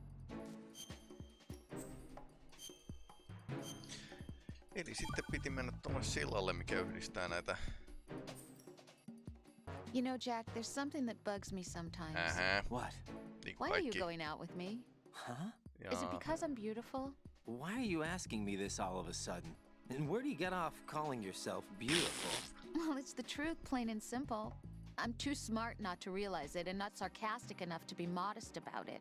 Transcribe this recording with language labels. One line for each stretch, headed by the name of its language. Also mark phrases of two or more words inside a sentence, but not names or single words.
Finnish: Eli sitten piti mennä tuonne sillalle, mikä yhdistää näitä.
English: You know, Jack, there's something that bugs me sometimes. What?
Finnish: Niin
English: Why are you going out with me? Huh? Is it because I'm beautiful? Why are you asking me this all of a sudden? And where do you get off calling yourself beautiful? Well, it's the truth, plain and simple. I'm too smart not to realize it and not sarcastic enough to be modest about it.